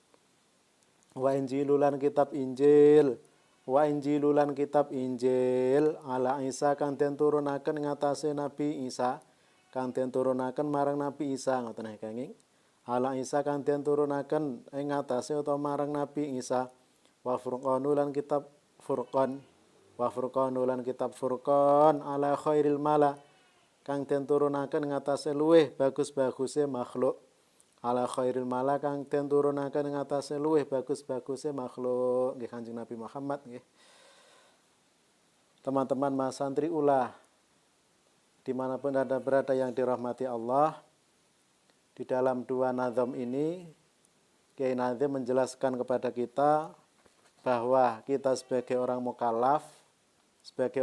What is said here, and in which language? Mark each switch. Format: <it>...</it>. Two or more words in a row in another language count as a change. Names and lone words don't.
<ar>Wa Injilulan</ar> <jv>kitab Injil,</jv> <ar>wa Injilulan</ar> <jv>kitab Injil</jv> <ar>ala Isa</ar> <jv>kang den turunaken ngatasé Nabi Isa, kang den turunaken marang Nabi Isa, ngoten kenging.</jv> <ar>Ala Isa</ar> <jv>kang den turunaken ing ngatasé utawa marang Nabi Isa.</jv> <ar>Wa Furqanulan</ar> <jv>kitab Furqan,</jv> <ar>wa Furqanulan</ar> <jv>kitab Furqan</jv> <ar>ala khairil mala</ar> <jv>kang den turunaken ngatasé luweh bagus-baguse makhluk.</jv> <ar>ala khairil mala</ar> <jv>kang den turunaken ing atase luwih bagus-baguse makhluk nggih Kanjeng Nabi Muhammad nggih.</jv> <id>Teman-teman Mas santri ulah dimanapun Anda berada yang dirahmati Allah, di dalam dua nazam ini Kiai Nazim menjelaskan kepada kita bahwa kita sebagai orang mukallaf, sebagai</id>